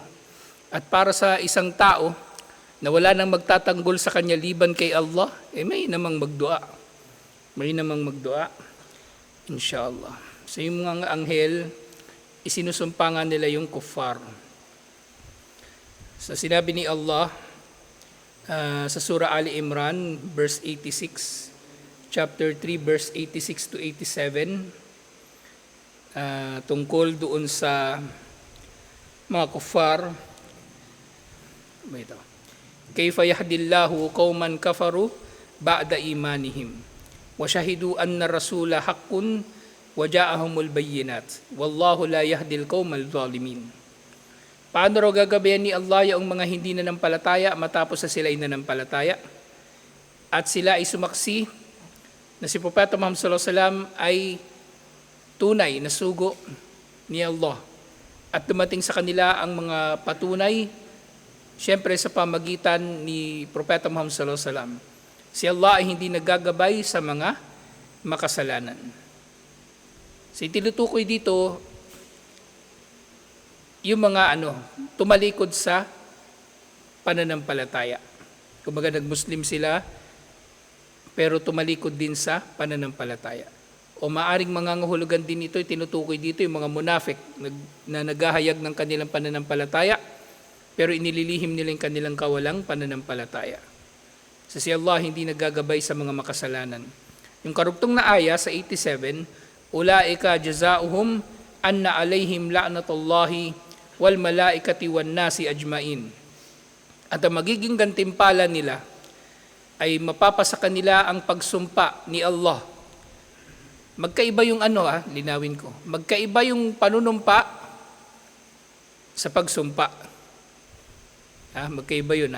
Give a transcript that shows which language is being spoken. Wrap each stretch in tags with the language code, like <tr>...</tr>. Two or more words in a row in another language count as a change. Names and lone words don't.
<tl>At para sa isang tao na wala nang magtatanggol sa kanya liban kay Allah, may namang magdua. May namang magdua. Inshallah. So yung mga anghel, isinusumpa nga nila yung kuffar. So sinabi ni Allah sa Surah Ali Imran, verse 86, chapter 3, verse 86 to 87, tungkol doon sa mga kuffar. Ito.</tl> <ar>كيف يهدي الله قوما كفروا بعد إيمانهم وشهدوا أن الرسول حق وجاءهم البينات والله لا يهدي القوم الظالمين.</ar> <tl>Paano raw gagabayan ni Allah yung mga hindi nanampalataya matapos na sila ay nanampalataya at sila ay sumaksi na si Propeta Muhammad</tl> <ar>صلى الله عليه وسلم</ar> <tl>ay tunay na sugo ni Allah at dumating sa kanila ang mga patunay siyempre sa pamagitan ni Propeta Muhammad</tl> <ar>صلى الله عليه وسلم.</ar> <tl>Si Allah ay hindi naggagabay sa mga makasalanan. So tinutukoy dito yung mga tumalikod sa pananampalataya. Kumbaga nag-Muslim sila pero tumalikod din sa pananampalataya. O maaring mangangahulugan din ito, tinutukoy dito yung mga munafik na naghahayag ng kanilang pananampalataya pero inililihim nila yung kanilang kawalang pananampalataya. So si Allah hindi naggagabay sa mga makasalanan. Yung karugtong na aya sa 87,</tl> <ar>أولئك جزاؤهم أن عليهم لعنة الله والملائكة والناس أجمعين.</ar> <tl>At ang magiging gantimpala nila ay mapapasa kanila ang pagsumpa ni Allah. Magkaiba yung linawin ko. Magkaiba yung panunumpa sa pagsumpa. Magkaiba yun.</tl>